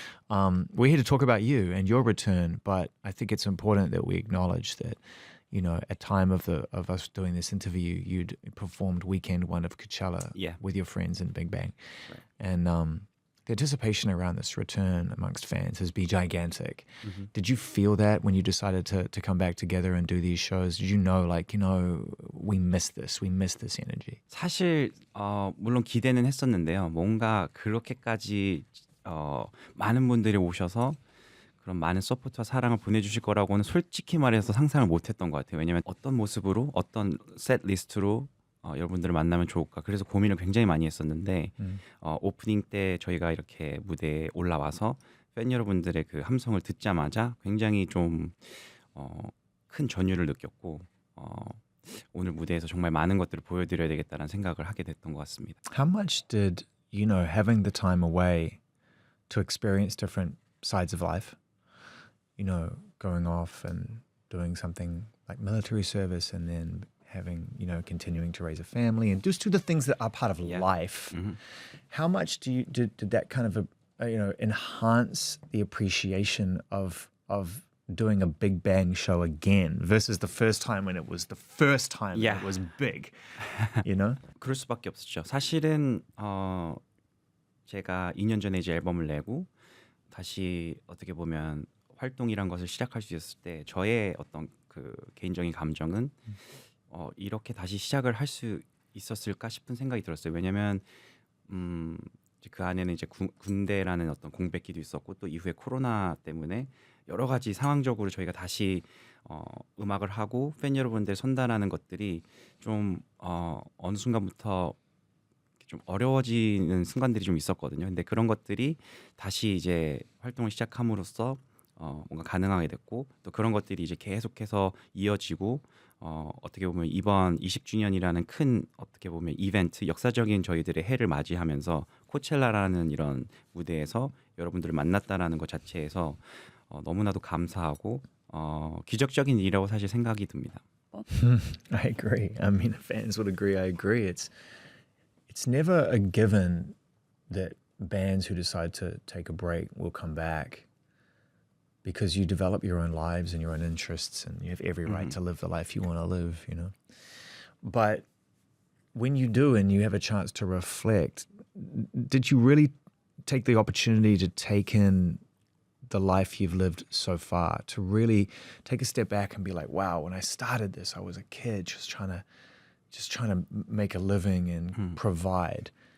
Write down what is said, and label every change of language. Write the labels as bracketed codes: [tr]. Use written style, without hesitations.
[en] We're here to talk about you and your return, but I think it's important that we acknowledge that, at time of us doing this interview, you'd performed weekend one of Coachella with your friends in Big Bang. Right. And the anticipation around this return amongst fans has been gigantic. Mm-hmm. Did you feel that when you decided to come back together and do these shows? Did you know, we miss this energy? [ko] 사실 물론 기대는 했었는데요. 뭔가 그렇게까지 많은 분들이 오셔서 그런 많은 서포트와 사랑을 보내주실 거라고는 솔직히 말해서 상상을 못했던 것 같아요. 왜냐하면 어떤 모습으로 어떤 셋 리스트로 여러분들을 만나면 좋을까. 그래서 고민을 굉장히 많이 했었는데 오프닝 때 저희가 이렇게 무대에 올라와서 팬 여러분들의 그 함성을 듣자마자 굉장히 좀 큰 전율을 느꼈고 오늘 무대에서 정말 많은 것들을 보여드려야 되겠다는 생각을 하게 됐던 것 같습니다. [en] How much did, having the time away to experience different sides of life, going off and doing something like military service and then having, continuing to raise a family and just do the things that are part of life. Mm-hmm. How much did that kind of, enhance the appreciation of doing a Big Bang show again versus the first time when it was the first time it was big, [ko] 그럴 수밖에 없었죠. 사실은 제가 2년 전에 이제 앨범을 내고 다시 어떻게 보면 활동이란 것을 시작할 수 있었을 때 저의 어떤 그 개인적인 감정은 이렇게 다시 시작을 할 수 있었을까 싶은 생각이 들었어요. 왜냐하면 그 안에는 이제 군대라는 어떤 공백기도 있었고 또 이후에 코로나 때문에 여러 가지 상황적으로 저희가 다시 음악을 하고 팬 여러분들 선단하는 것들이 좀 어느 순간부터 좀 어려워지는 순간들이 좀 있었거든요. 근데 그런 것들이 다시 이제 활동을 시작함으로써 뭔가 가능하게 됐고 또 그런 것들이 이제 계속해서 이어지고 어떻게 보면 이번 20주년이라는 큰 어떻게 보면 이벤트 역사적인 저희들의 해를 맞이하면서 코첼라라는 이런 무대에서 여러분들을 만났다라는 것 자체에서 너무나도 감사하고 기적적인 일이라고 사실 생각이 듭니다. [en] I agree. I mean, fans would agree. I agree. It's never a given that bands who decide to take a break will come back because you develop your own lives and your own interests and you have every right to live the life you want to live, But when you do and you have a chance to reflect, did you really take the opportunity to take in the life you've lived so far, to really take a step back and be like, wow, when I started this, I was a kid just trying to make a living and provide.